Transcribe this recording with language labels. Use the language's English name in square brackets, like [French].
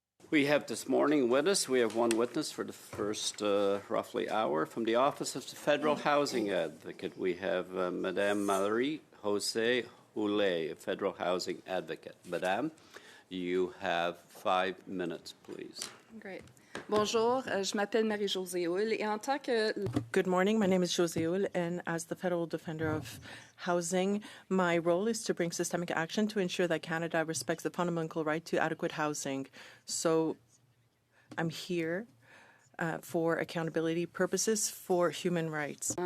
[English] We have this morning with us, we have one witness for the first roughly hour. From the Office of the Federal Housing Advocate, we have Madame Marie Jose Houlet, a Federal Housing Advocate. Madame, you have 5 minutes, please. Great. [French] Bonjour, je m'appelle Marie-Josée Houle, et en tant que... [English] Good morning, my name is Josée Houle, and as the Federal Defender of Housing, my role is to bring systemic action to ensure that Canada respects the fundamental right to adequate housing. So I'm here for accountability purposes for human rights.